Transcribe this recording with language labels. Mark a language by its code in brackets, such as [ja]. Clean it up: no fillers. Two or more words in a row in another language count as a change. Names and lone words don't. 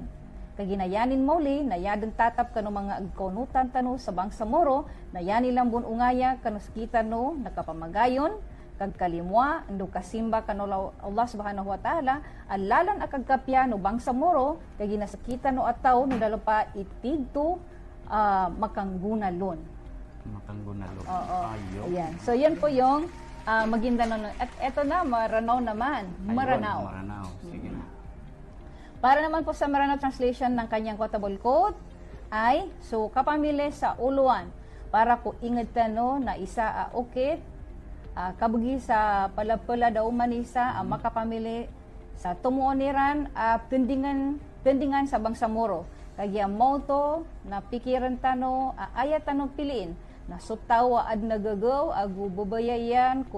[mdh] Kaginayanin mauli, nayadan tatap kano mga agkonutan tano sa Bangsamoro, nayani lang bunungaya kano kita no nakapamagayon, kag kalimwa ndo kasimba kano [ar] الله سبحانه وتعالى [mdh] alalan akag kapya no Bangsamoro kag ginasakita no ataw no dalopa itigto makanggunalon. Makanggunalon. [tl] Oo. Ayun. Ayan. So yan po yung Maguindanao. At eto na Maranao naman. Ayun, Maranao. Maranao. Sige na. Para naman po sa Maranao translation ng kanyang [en] quotable quote [tl] ay [mrw] so kapamili sa uluan para ko inged tano na isa ukit kabugi sa palapala daw manisa ang makapamili sa tumuoniran tendingan sa Bangsamoro kagya moto na pikiran tano ayat tano piliin na sutawa ad nagagaw agu babayayan ko